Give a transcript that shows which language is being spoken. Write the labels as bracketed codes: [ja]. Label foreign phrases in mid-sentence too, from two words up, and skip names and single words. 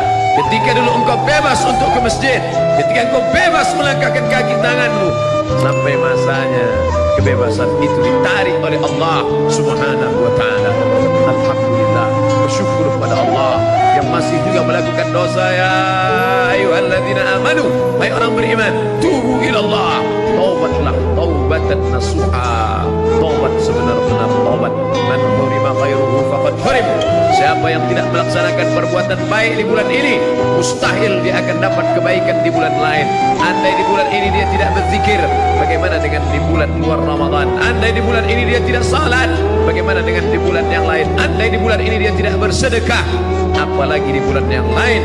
[id] Ketika dulu engkau bebas untuk ke masjid, ketika engkau bebas melangkahkan kaki tanganmu, sampai masanya kebebasan itu ditarik oleh Allah [ar] سبحانه وتعالى. [id] Alhamdulillah, bersyukur kepada Allah yang masih juga melakukan dosa. [ar] يا أيها الذين آمنوا, [id] hai orang beriman, [ar] توبوا إلى الله, [id] taubatlah [ar] توبة نصوحا, [id] taubat sebenar-benar taubat. [ar] من حرم خيره فقد حرم, [id] siapa yang tidak melaksanakan perbuatan baik di bulan ini, mustahil dia akan dapat kebaikan di bulan lain. Andai di bulan ini dia tidak berzikir, bagaimana dengan di bulan luar Ramadan? Andai di bulan ini dia tidak salat, bagaimana dengan di bulan yang lain? Andai di bulan ini dia tidak bersedekah, apalagi di bulan yang lain.